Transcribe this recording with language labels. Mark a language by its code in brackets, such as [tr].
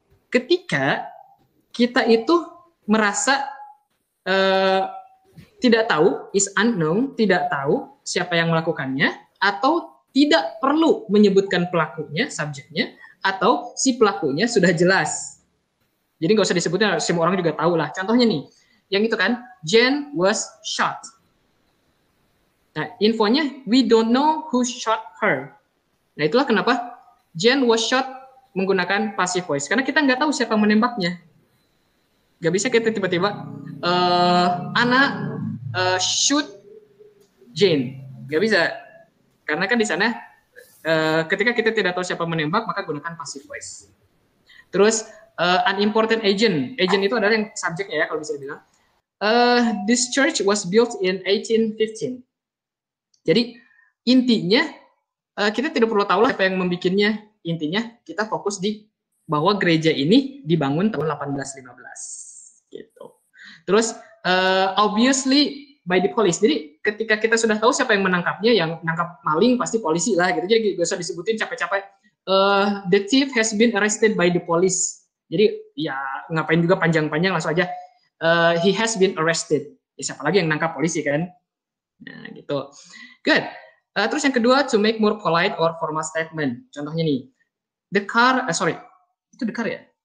[id] ketika kita itu merasa tidak tahu, [en] is unknown, [id] tidak tahu siapa yang melakukannya, atau tidak perlu menyebutkan pelakunya, subjeknya, atau si pelakunya sudah jelas. Jadi nggak usah disebutin, semua orang juga tahu lah. Contohnya nih, yang itu kan, [en] Jane was shot. [id] Nah, infonya, [en] we don't know who shot her. [id] Nah, itulah kenapa [en] Jane was shot [id] menggunakan [en] passive voice. [id] Karena kita nggak tahu siapa menembaknya. Nggak bisa kita tiba-tiba, [en] Anna shoot Jane. [id] Nggak bisa. Karena kan di sana, ketika kita tidak tahu siapa menembak, maka gunakan [en] passive voice. [id] Terus, [en] unimportant agent. [id] Agent itu adalah yang subjeknya ya, kalau bisa dibilang. [en] This church was built in 1815. [id] Jadi, intinya, kita tidak perlu tahu lah siapa yang membikinnya. Intinya, kita fokus di bahwa gereja ini dibangun tahun 1815. Gitu. Terus, [en] obviously, by the police. [id] Jadi ketika kita sudah tahu siapa yang menangkapnya, yang menangkap maling pasti polisi lah gitu. Jadi gak usah disebutin capek-capek. [en] The thief has been arrested by the police. [id] Jadi ya ngapain juga panjang-panjang, langsung aja [en] he has been arrested. [id] Ya, siapa lagi yang nangkap polisi kan? Nah gitu. Good. Terus yang kedua, [en] to make more polite or formal statement. [id] Contohnya nih, [en] the car, [id] itu [en] the car ya?